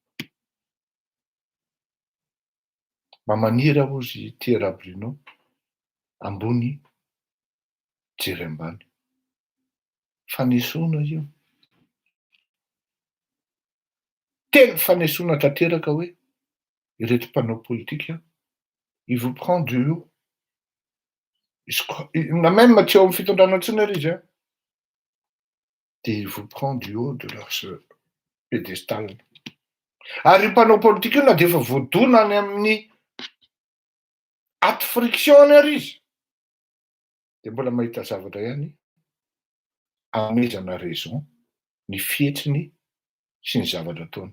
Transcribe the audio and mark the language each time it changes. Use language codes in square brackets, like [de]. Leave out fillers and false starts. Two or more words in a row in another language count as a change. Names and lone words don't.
[mg] Mba maniry aho ozy Thierry Bruno ambony jery ambany. Fanesoana io. Tena fanesoana tanteraka hoe ireto mpanao politika [fr] il vous prend du haut. [mg] Na même tsy eo amin'ny fitondrana intsony ary izy. [fr] Dia il vous prend du haut de leur pédestal. [mg] Ary mpanao politika io na dia efa voadona any amin'ny aty friction ary izy dia mbola mahita zavatra ihany amezana raison ny fihetsiny sy ny zavatra ataony.